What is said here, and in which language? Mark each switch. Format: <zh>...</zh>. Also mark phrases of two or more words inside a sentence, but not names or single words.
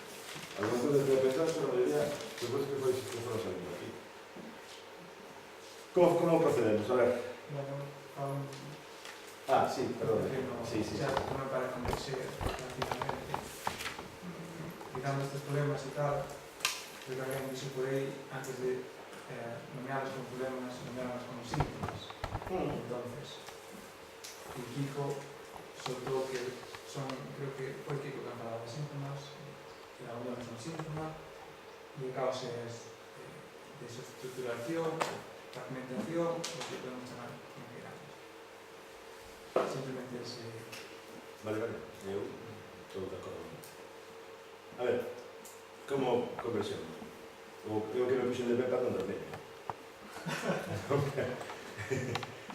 <gl>Algunas cousas que pensar, pero a maioría, depois que foi salindo aquí. como procedemos? A ver. Con</gl> <es>Ah, sí, perdón. Sí.</es> <gl>Ya non para convencer prácticamente digamos estes problemas e tal, pero que alguén dixo por aí antes de nomearlos como problemas, nomearlos como síntomas.</gl> <es>Entonces, el Kiko soltó que son, creo que</es> <gl>foi Kiko que falaba de síntomas,</gl> <es>que la unión es un síntoma, y el caos es desestructuración, fragmentación, lo que podemos llamar como queramos. Simplemente es... Vale,</es> <gl>eu estou de acordo. A ver, como conversión? O creo que me puxen de pé para non dormir.</gl>